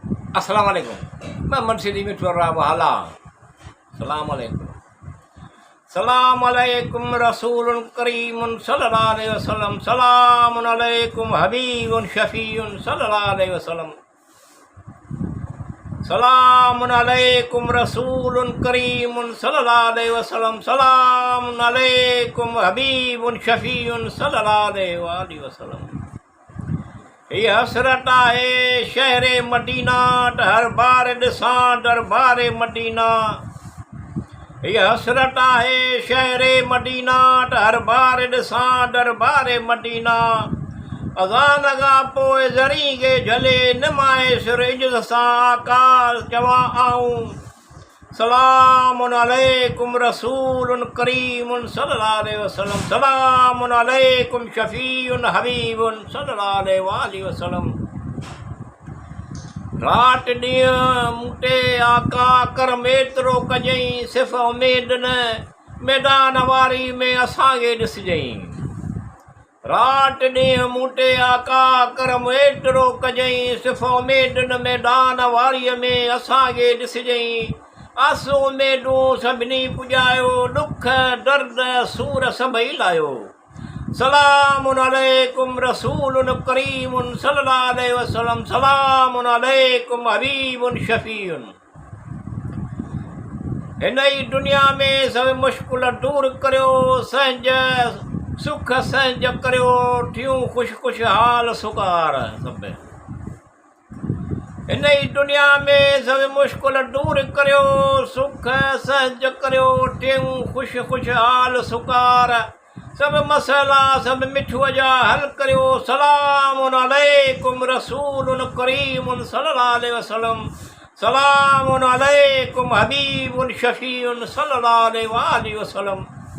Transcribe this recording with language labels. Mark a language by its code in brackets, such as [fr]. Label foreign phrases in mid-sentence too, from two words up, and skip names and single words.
[ar] السلام عليكم. [ur] میں منشی مٹھرا والا. [ar] سلام عليكم. سلام عليكم رسول كريم صلى الله عليه وسلم. سلام عليكم حبيب شفيع صلى الله عليه وسلم. سلام عليكم رسول كريم صلى الله عليه وسلم. سلام عليكم حبيب شفيع صلى الله عليه وسلم. [sd] ये हसरत है शहर मदीना, हर बार ॾिसां दरबार मदीना। ये हसरत है शहर मदीना, हर बार ॾिसां दरबार मदीना। अज़ान खां पोइ ज़री खे झले निमाए सिरिज सां आकाश चवां आऊं [ar] سلام عليكم رسول كريم صلى الله عليه وسلم. سلام عليكم شفيع حبيب صلى الله عليه وسلم. [sd] रात ॾींहुं मूंटे आका करम एतिरो कजई, सिर्फ़ उमेद न मैदान वारी में असांखे ॾिसजई। रात ॾींहुं मूंटे आका करम एतिरो कजई, सिर्फ़ उमेद न मैदान वारीअ में असांखे ॾिसजई। आसूं उमेदूं सभिनी पुॼायो, ॾुख दर्द सूर सभई लायो। [ar] سلام عليكم رسول كريم صلى الله عليه وسلم. سلام عليكم حبيب شفيع. [sd] हिन ई दुनिया में सभु मुश्किल दूर करियो, संज सुख संज करियो, थियूं खुशहाल सुकार सभु। हिन ई दुनिया में सभु मुश्किल दूर करियो, सुख संज करियो, थियूं खुशहाल सुकार। सभु मसइला सभु मिठूअ जा हल करियो। [ar] سلام عليكم رسول كريم صلى الله عليه وسلم. سلام عليكم حبيب شفيع صلى الله عليه وسلم.